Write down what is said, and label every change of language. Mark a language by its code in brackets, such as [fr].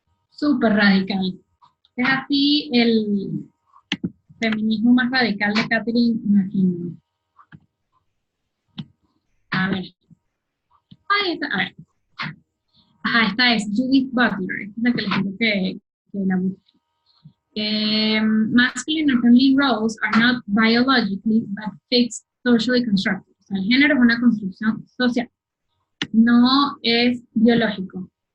[es] Súper radical. Es así el feminismo más radical de Catherine McKenna. A ver. Ahí está, a ver. Ajá, esta es Judith Butler, esta es la que les digo que la busque. [en] Masculine and feminine roles are not biologically but fixed socially constructed. [es] O sea, el género es una construcción social, no es biológico.